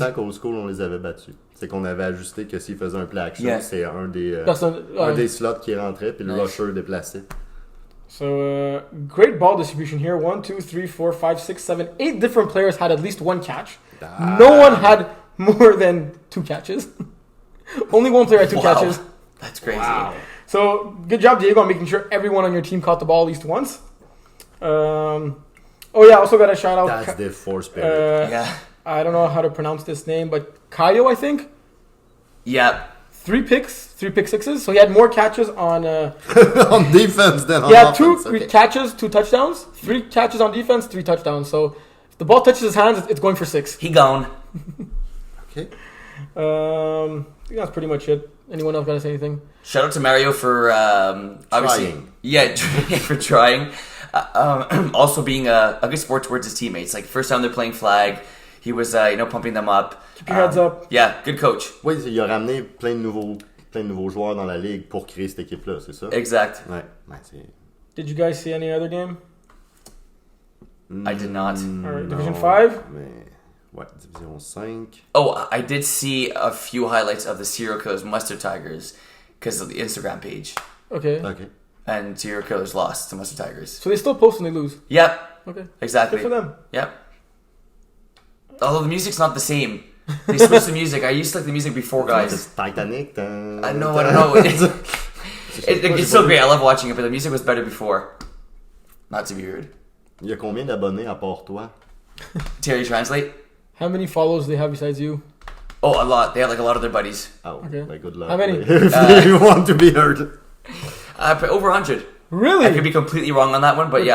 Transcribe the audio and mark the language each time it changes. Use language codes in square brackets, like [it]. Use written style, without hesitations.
[fr] le temps qu'au school, on les avait battus. C'est qu'on avait ajusté que s'ils faisaient un play action, [en] Yeah. [fr] c'est un des Des slots qui rentrait, puis le rusher déplacé. [en] So great ball distribution here. 1, 2, 3, 4, 5, 6, 7, 8 different players had at least 1 catch. No one had more than 2 catches. Only one player had 2 catches. That's crazy. Wow. So good job, Diego, on making sure everyone on your team caught the ball at least once. Also got a shout out. That's the force spirit. Yeah. I don't know how to pronounce this name, but Kayo, I think. Yeah. 3 pick sixes. So he had more catches on. On defense than on He had offense. 2 catches, 2 touchdowns. 3 catches on defense, 3 touchdowns. So if the ball touches his hands, it's going for 6. He gone. Okay. I think that's pretty much it. Anyone else got to say anything? Shout out to Mario for obviously, Trying. yeah, for trying. Also being a good sport towards his teammates. Like first time they're playing flag, he was pumping them up. Keep your heads up. Yeah, good coach. [fr] Oui, il a ramené plein de nouveaux joueurs dans la ligue pour créer cette équipe-là, c'est ça? Exact. Ouais, c'est... [en] Did you guys see any other game? I did not. Alright, Division 5? [fr] Mais... Ouais, Division 5. [en] Oh, I did see a few highlights of the Syracuse Mustard Tigers because of the Instagram page. Okay. And Syracuse lost to Mustard Tigers. So they still post when they lose? Yep. Okay. Exactly. Good for them. Yep. Although the music's not the same. They switched the music. I used to like the music before, guys. It's Titanic. I don't know. It's so great. I love watching it, but the music was better before. Not to be rude. [fr] Il y a combien d'abonnés à part toi? [en] Terry, translate. How many follows do they have besides you? Oh, a lot. They have like a lot of their buddies. Oh, Okay. like good luck. How many? If you want to be heard. Over 100. Really? I could be completely wrong on that one, but yeah.